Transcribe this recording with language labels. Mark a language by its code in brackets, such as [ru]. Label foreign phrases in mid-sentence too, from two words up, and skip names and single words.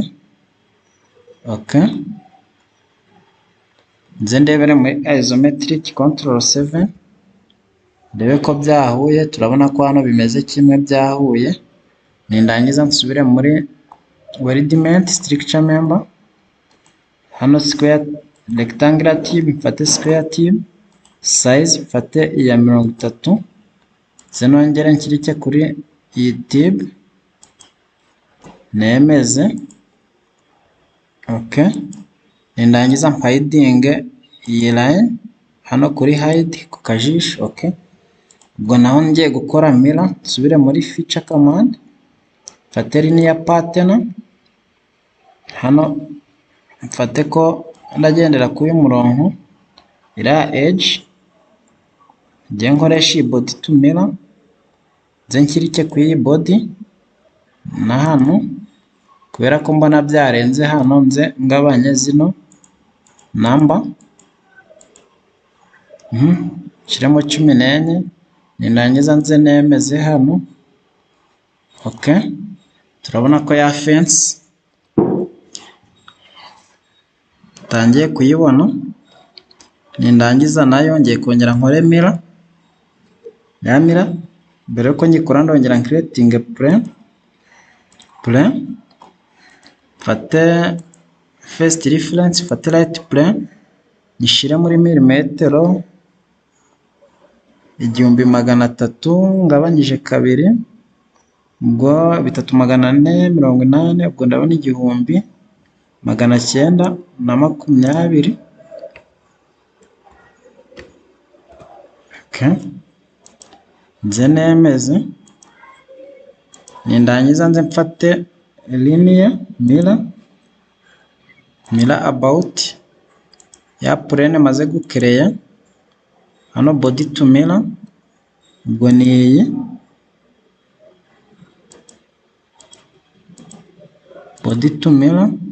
[rw] Okay, nze ndebere muri [en] isometric control [rw] 7 ndebe ko byahuye. Turabona ko hano bimeze kimwe byahuye. Nindangiza nsubire muri [en] wordment structure member, [rw] hano [en] square rectangular tube [rw] mfate [en] square tube size [rw] mfate iya 30, nze nongere nshyirike kuri iyi tube nemeze. Okay, nindangiza hiding iyi line hano kuri hide ku kajisho. Okay, ubwo naho ngiye gukora mirror, nsubire muri [en] feature command [rw] mfate linear pattern hano, mfate ko ndagendera kuri murongo ira edge, ngiye nkoresha iyi [en] body to mirror, [rw] nze nshyirike ku iyi body na hano, kubera ko mbona byarenze hano nze ngabanye zino number, nshyiremo 14, nindangiza nze nemeze hano. Okay, turabona ko ya fence tangiye kuyibona. Nindangiza nayo ngiye kongera nkore mirror, ya mirror mbere yuko nyikora ndongera [en] creating plane, [rw] mfate [en] first reference, [rw] mfate [en] right plane [rw] nyishire muri milimetero 1300 ngabanyije kabiri, ubwo 3480, ubwo ndabona 1920. Okay, nze nemeze, nindangiza nze mfate [en] linear mirror about [rw] ya plane maze gukereya hano, [en] body to mirror, [rw] ubwo ni iyi [en] body to mirror.